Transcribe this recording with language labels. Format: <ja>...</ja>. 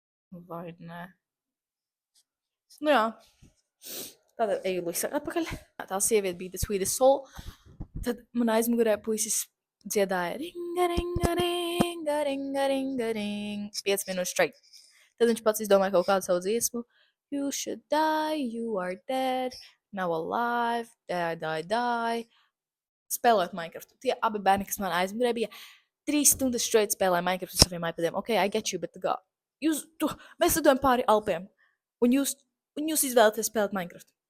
<lv>Nu vai ne? Nu jā. Tātad eju Luisa atpakaļ. Tā sieviete bija</lv> <en>The Sweetest Soul.</en> <lv>Tad man aizmugurē puisis dziedāja ringa, ringa, ringa, ringa, ringa, ringa. 5 minūtes straight. Tad viņš pats izdomāja kaut kādu savu dziesmu.</lv> <en>You should die, you are dead, now alive, die.</en> <lv>Spēlēt Minecraft. Tie abi bērni, kas man aizmugurē bija, 3 stundas straight spēlēja Minecraft uz saviem iPadiem.</lv> <en>Ok, I get you,</en> <lv>bet tā kā, mēs lidojam pāri Alpiem, un jūs izvēlaties spēlēt Minecraft.</lv>